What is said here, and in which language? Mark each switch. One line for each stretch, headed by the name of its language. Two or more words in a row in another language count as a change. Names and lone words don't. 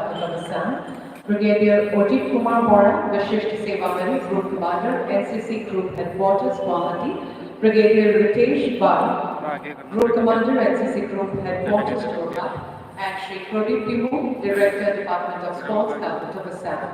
English: Government of Assam. Brigadier Ojit Kumar Bora, Vishisht Seva Medal, Group Commander, NCC Group Headquarters, Guwahati. Brigadier Ritesh Bal, Group Commander, NCC Group Headquarters, Jorhat. And Shri Pradeep Timu, Director, Department of Sports, Government of Assam.